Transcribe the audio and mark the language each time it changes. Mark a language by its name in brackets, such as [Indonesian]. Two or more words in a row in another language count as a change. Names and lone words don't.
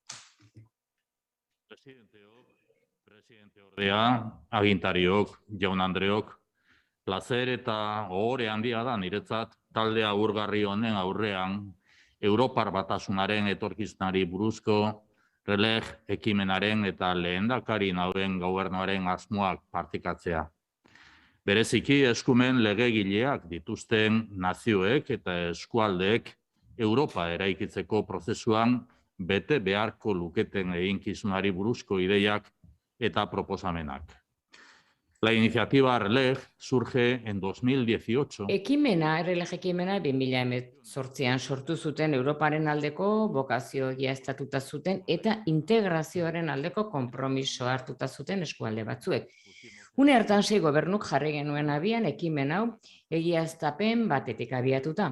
[Basque] Agintariok, jaun Andreok, plazer eta ohore handia da niretzat talde agurgarri honen aurrean Europar Batasunaren etorkizunari buruzko RLG ekimenaren eta lehendakari nauen gobernuaren asmoak partekatzea. Bereziki eskumen legegileak dituzten nazioek eta eskualdeek Europa eraikitzeko prozesuan bete beharko luketen eginkizunari buruzko ideiak eta proposamenak. [Spanish] La iniciativa RLG surge en 2018. [Basque] RLG ekimena 2018an sortu zuten Europaren aldeko bokazio egiaztatuta zuten eta integrazioaren aldeko konpromiso hartuta zuten eskualde batzuek. Une hartan 6 gobernuk jarri genuen abian ekimen hau egiaztapen batetik abiatuta.